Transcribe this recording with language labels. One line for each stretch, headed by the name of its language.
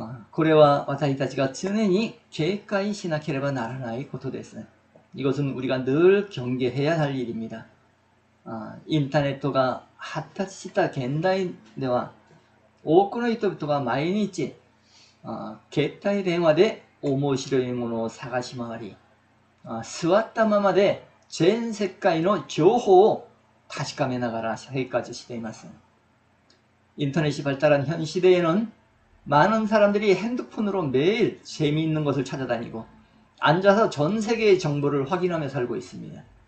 Japanese: これは私たちが常に警戒しなければならないことです。
Korean: 이것은 우리가 늘 경계해야 할 일입니다.
Japanese: 인터넷가発達した現代では多くの人々が毎日携帯電話で面白いものを探し回り座ったままで全世界の情報を確かめながら生活しています。
Korean: 인터넷이 발달한 현 시대에는 많은 사람들이 핸드폰으로 매일 재미있는 것을 찾아다니고 앉아서 전 세계의 정보를 확인하며 살고 있습니다.